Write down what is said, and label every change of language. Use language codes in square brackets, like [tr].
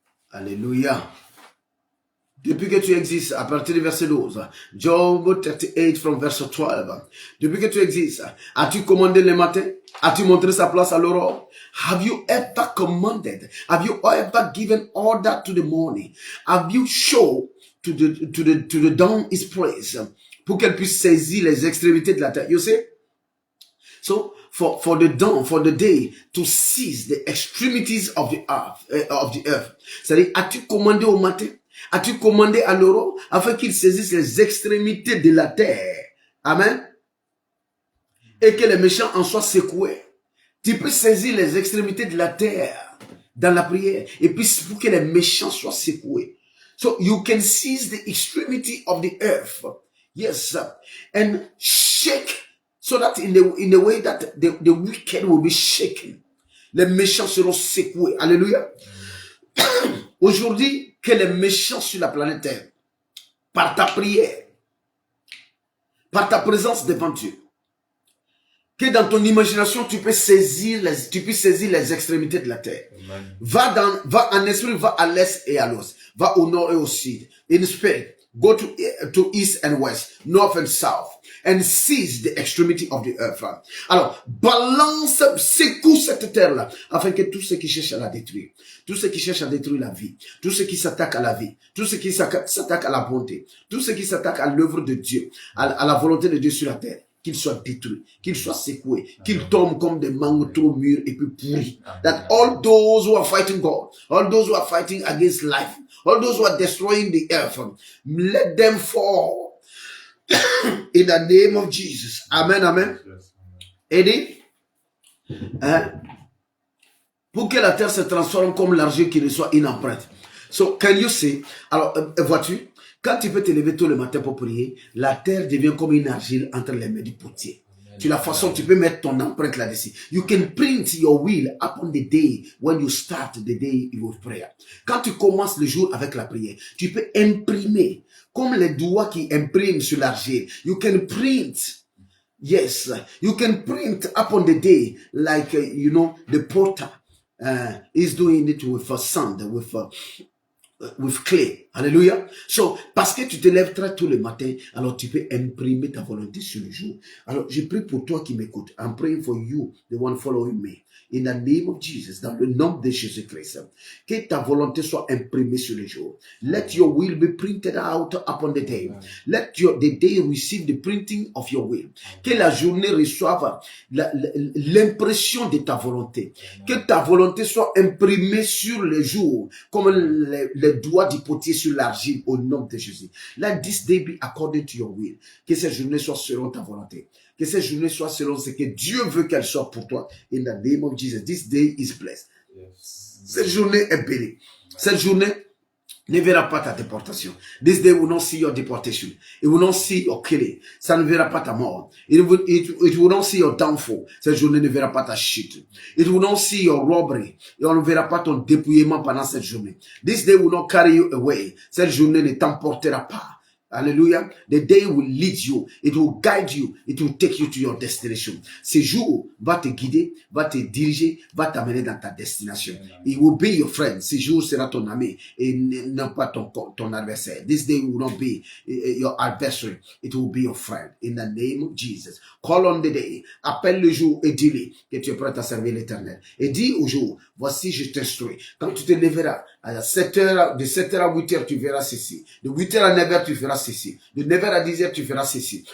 [fr] Alléluia. Depuis que tu existes, à partir du verset 12, [en] Job 38 from verse 12. [fr] Depuis que tu existes, as-tu commandé le matin? As-tu montré sa place à l'aurore? [en] Have you ever commanded? Have you ever given order to the morning? Have you shown to the dawn its place? [fr] Pour qu'elle puisse saisir les extrémités de la terre. [en] You see? So, for the dawn, for the day, to seize the extremities of the earth. [fr] C'est-à-dire, as-tu commandé au matin? As-tu commandé à l'aurore afin qu'il saisisse les extrémités de la terre? Amen. Et que les méchants en soient secoués. Tu peux saisir les extrémités de la terre dans la prière. Et puis pour que les méchants soient secoués. [en] So you can seize the extremity of the earth. Yes. And shake. So that in the way that the wicked will be shaken. [fr] Les méchants seront secoués. Alléluia. Aujourd'hui, que les méchants sur la planète Terre, par ta prière, par ta présence devant Dieu. Que dans ton imagination, tu puisses saisir les extrémités de la terre. Amen. Va en esprit, va à l'est et à l'ouest. Va au nord et au sud. [en] In spirit, go to east and west, north and south, and seize the extremity of the earth. [fr] Alors, balance, secoue cette terre-là, afin que tous ceux qui cherchent à la détruire, tous ceux qui cherchent à détruire la vie, tous ceux qui s'attaquent à la vie, tous ceux qui s'attaquent à la bonté, tous ceux qui s'attaquent à l'œuvre de Dieu, à la volonté de Dieu sur la terre, qu'ils soient détruits, qu'ils soient secoués, qu'ils tombent comme des mangues trop mûrs et puis pourris. [en] That all those who are fighting God, all those who are fighting against life, all those who are destroying the earth, let them fall in the name of Jesus. Amen, amen. [fr] Et dit, pour que la terre se transforme comme l'argile qui reçoit une empreinte. [en] So, can you see? [fr] Alors, vois-tu? Quand tu peux te lever tôt le matin pour prier, la terre devient comme une argile entre les mains du potier. Tu la façon, tu peux mettre ton empreinte là-dessus. [en] You can print your will upon the day when you start the day with prayer. [fr] Quand tu commences le jour avec la prière, tu peux imprimer comme les doigts qui impriment sur l'argile. [en] You can print. Yes, you can print upon the day like, the potter is doing it with sand, with clay. [fr] Alléluia. So, parce que tu te lèves très tôt le matin, alors tu peux imprimer ta volonté sur le jour. Alors, je prie pour toi qui m'écoutes. [en] I'm praying for you, the one following me. In the name of Jesus, [fr] dans le nom de Jésus-Christ, que ta volonté soit imprimée sur le jour. [en] Let your will be printed out upon the day. Let the day receive the printing of your will. [fr] Que la journée reçoive l'impression de ta volonté. Que ta volonté soit imprimée sur le jour, comme les doigts du potier sur l'argile au nom de Jésus. [en] Let this day be according to your will. [fr] Que cette journée soit selon ta volonté. Que cette journée soit selon ce que Dieu veut qu'elle soit pour toi. [en] In the name of Jesus. This day is blessed. Yes. [fr] Cette journée est bénie. Cette journée ne verra pas ta déportation. [en] This day will not see your deportation. It will not see your killing. [fr] Ça ne verra pas ta mort. [en] It will not see your downfall. [fr] Cette journée ne verra pas ta chute. [en] It will not see your robbery. [fr] Et on ne verra pas ton dépouillement pendant cette journée. [en] This day will not carry you away. [fr] Cette journée ne t'emportera pas. [en] Hallelujah. The day will lead you. It will guide you. It will take you to your destination. [fr] Ce jour va te guider, va te diriger, va t'amener dans ta destination. [en] It will be your friend. [fr] Ce jour sera ton ami et non pas ton adversaire. [en] This day will not be your adversary. It will be your friend. In the name of Jesus. Call on the day. [fr] Appelle le jour et dis-lui que tu es prêt à servir l'Éternel. Et dis au jour, voici je t'instruis. Quand tu te lèveras à 7h, de 7h à 8h, tu verras ceci. De 8h à 9h, tu feras ceci. De 9h à 10h, tu feras ceci.